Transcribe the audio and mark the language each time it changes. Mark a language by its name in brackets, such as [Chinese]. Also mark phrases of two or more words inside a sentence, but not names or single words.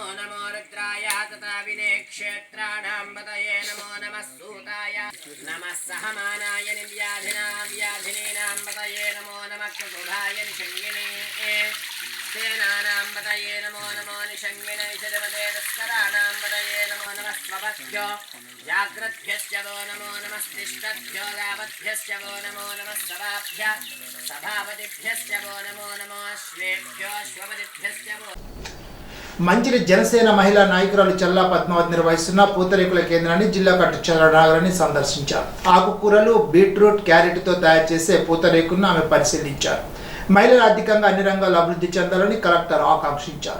[Sanskrit] नमो रुद्राय तथा विनेक्षेत्राणां पतये नमो नमः सूताय नमः सहमानाय निव्याधिनां व्याधिनीनां पतये नमो नमः चतुर्धाय निषङ्गिने सेनानां पतये नमो नमो निषङ्गिने शरवते तस्कराणां पतये नमो नमः स्वभक्त्यो जाग्रद्भ्यश्च वो नमो नमः तिष्ठद्भ्यो गावद्भ्यश्च वो नमो नमः सभाभ्यः सभापतिभ्यश्च वो नमो नमो अश्वेभ्यो अश्वपतिभ्यश्च वो. [Telugu] మంచిలి జనసేన మహిళా నాయకురాలు చల్లా పద్మావతి నిర్వహిస్తున్న పూతరేకుల కేంద్రాన్ని జిల్లా కట్టుచర్ల నగరాన్ని సందర్శించారు. ఆకుకూరలు, బీట్రూట్, క్యారెట్తో తయారు చేసే పూతరేకులను ఆమె పరిశీలించారు. మహిళలు ఆర్థికంగా అన్ని రంగాల్లో అభివృద్ధి చెందాలని కలెక్టర్ ఆకాంక్షించారు.